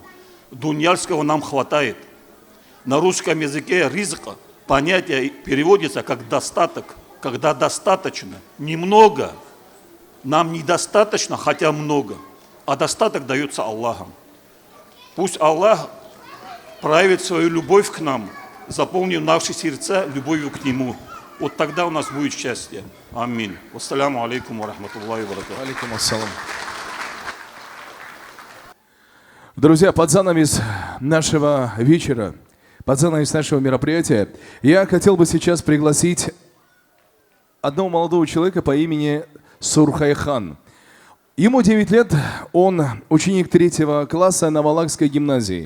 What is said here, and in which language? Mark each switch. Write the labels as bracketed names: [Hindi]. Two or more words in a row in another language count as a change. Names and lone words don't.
[Russian] Дуньяльского нам хватает. На русском языке ризка понятие переводится как достаток, когда достаточно, немного. Нам недостаточно, хотя много, а достаток дается Аллахом. Пусть Аллах проявит свою любовь к нам, заполнив наши сердца любовью к Нему. Вот тогда у нас будет счастье. Аминь. [Arabic] والسلام عليكم ورحمة الله وبركاته. عليكم السلام. [Russian] Друзья, под занавес нашего вечера, под занавес нашего мероприятия, я хотел бы сейчас пригласить одного молодого человека по имени Сурхайхан. Ему 9 лет, он ученик 3 класса Навалакской гимназии.